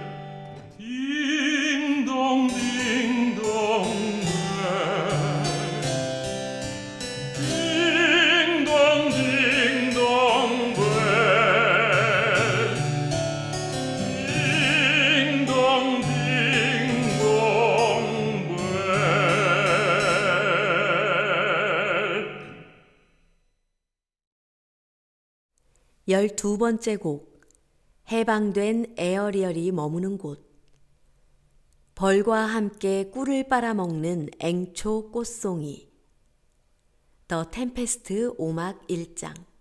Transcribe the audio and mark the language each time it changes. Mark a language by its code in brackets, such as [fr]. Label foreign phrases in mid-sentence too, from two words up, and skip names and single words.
[en] Ding dong bell. Ding dong bell. Ding dong bell. [ko] 12번째 곡 해방된 에어리얼이 머무는 곳. 벌과 함께 꿀을 빨아먹는 앵초 꽃송이. 더 템페스트 5막 1장.